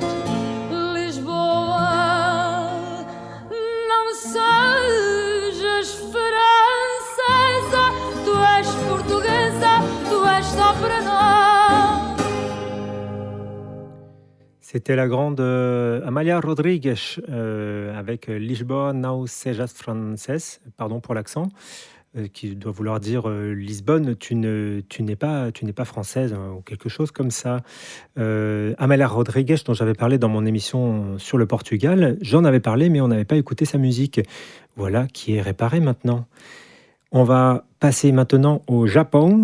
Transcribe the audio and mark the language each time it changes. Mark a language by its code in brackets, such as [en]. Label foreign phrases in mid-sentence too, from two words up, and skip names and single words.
[pt] Lisboa, não sejas francesa, tu és portuguesa, tu és só para nós. [fr] C'était la grande Amália Rodrigues avec Lisboa não sejas francês, pardon pour l'accent. Qui doit vouloir dire Lisbonne, tu n'es pas française, ou quelque chose comme ça. Amália Rodrigues, dont j'avais parlé dans mon émission sur le Portugal, j'en avais parlé, mais on n'avait pas écouté sa musique. Voilà, qui est réparée maintenant. On va passer maintenant au Japon.